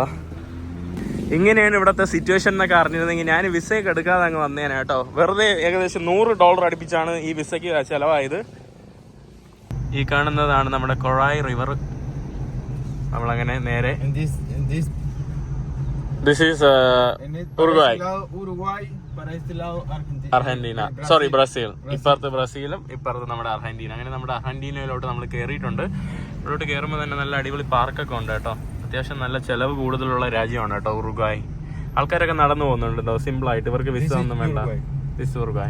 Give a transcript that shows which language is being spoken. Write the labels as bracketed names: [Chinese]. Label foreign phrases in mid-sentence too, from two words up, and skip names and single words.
[Malayalam] ഇങ്ങനെയാണ് ഇവിടുത്തെ സിറ്റുവേഷൻ എന്നൊക്കെ അറിഞ്ഞിരുന്നെങ്കിൽ ഞാൻ വിസയൊക്കെ എടുക്കാതെ അങ്ങ് വന്നേനെ കേട്ടോ. വെറുതെ ഏകദേശം $100 അടുപ്പിച്ചാണ് ഈ വിസയ്ക്ക് ചിലവായത്. ഈ കാണുന്നതാണ് നമ്മുടെ കൊറായ് റിവർ. നമ്മളങ്ങനെ നേരെ [English] This is Uruguay. [Spanish] Para este lado [Malayalam] അർജന്റീന, സോറി ബ്രസീൽ. ഇപ്പുറത്ത് ബ്രസീലും ഇപ്പുറത്ത് നമ്മുടെ അർജന്റീന. അങ്ങനെ നമ്മുടെ അർജന്റീനയിലോട്ട് നമ്മൾ കയറിയിട്ടുണ്ട്. ഇവിടോട്ട് കയറുമ്പോൾ തന്നെ നല്ല അടിപൊളി പാർക്കൊക്കെ ഉണ്ട് കേട്ടോ. അത്യാവശ്യം നല്ല ചിലവ് കൂടുതലുള്ള രാജ്യമാണ് കേട്ടോ ഉറുഗ്വായ്. ആൾക്കാരൊക്കെ നടന്നു പോകുന്നുണ്ടോ സിമ്പിളായിട്ട്, ഇവർക്ക് വിസ ഒന്നും വേണ്ട. ഉറുഗ്വായ്.